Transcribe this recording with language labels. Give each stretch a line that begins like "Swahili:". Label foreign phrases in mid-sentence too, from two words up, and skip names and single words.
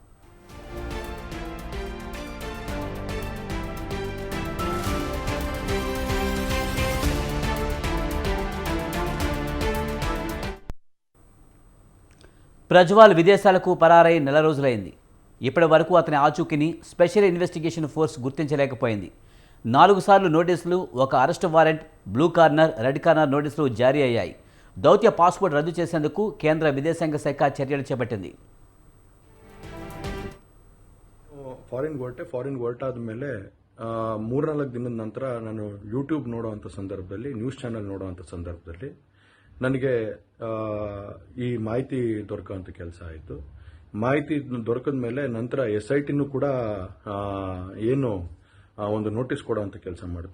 Telugu: ప్రజ్వల్ విదేశాలకు పరారై నెల రోజులైంది. ఇప్పటి వరకు అతని ఆచూకీని
English: special investigation force
Telugu: గుర్తించలేకపోయింది. 4 సార్లు నోటీసులు, ఒక
English: arrest warrant, blue corner, red corner notices
Telugu: జారీ అయ్యాయి. దౌత్య పాస్పోర్ట్ రద్దు చేసేందుకు కేంద్ర విదేశాంగ శాఖ చర్యలు చేపట్టింది.
Kannada: ಫಾರಿನ್ ಹೊರಟಾದ ಮೇಲೆ 3-4 ದಿನದ ನಂತರ ನಾನು ಯೂಟ್ಯೂಬ್ ನೋಡುವಂಥ ಸಂದರ್ಭದಲ್ಲಿ,
English: news channel
Kannada: ನೋಡುವಂಥ ಸಂದರ್ಭದಲ್ಲಿ ನನಗೆ ಈ ಮಾಹಿತಿ ದೊರಕುವಂಥ ಕೆಲಸ ಆಯಿತು. ಮಾಹಿತಿ ದೊರಕಿದ ಮೇಲೆ ನಂತರ SITನೂ ಕೂಡ ಏನು ಒಂದು ನೋಟಿಸ್ ಕೊಡುವಂಥ ಕೆಲಸ ಮಾಡಿತು.